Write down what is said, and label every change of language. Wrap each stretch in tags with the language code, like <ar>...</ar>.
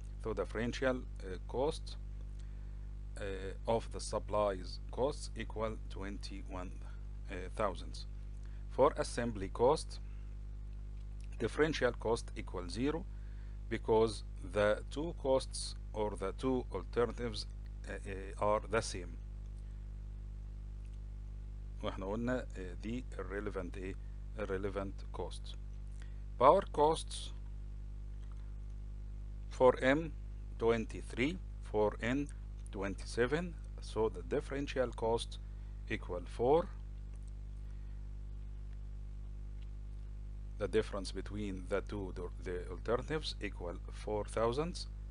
<en>So the differential cost of the supplies costs equal 21,000. For assembly cost, differential cost equals 0 because the two costs or the two alternatives are the same.</en> <ar>واحنا قلنا دي irrelevant costs.</ar> <en>Power costs for M 23, for N 27, so the differential cost equal 4. The difference between the alternatives equal 4,000.</en>